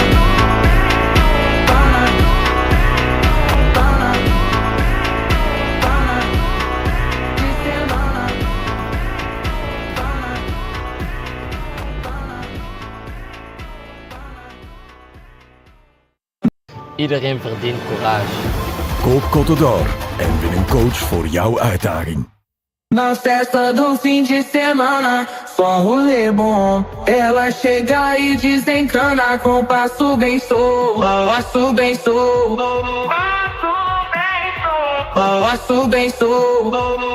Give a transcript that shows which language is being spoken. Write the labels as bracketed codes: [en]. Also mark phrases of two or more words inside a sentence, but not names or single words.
[pt] Pana, pana, pana, de semana. [nl] Iedereen verdient courage. Koop Cottador en win een coach voor jouw uitdaging. [pt] Na festa do fim de semana, só rolê bom. Ela chega e desencana com passo bem solto, passo bem solto, passo bem solto.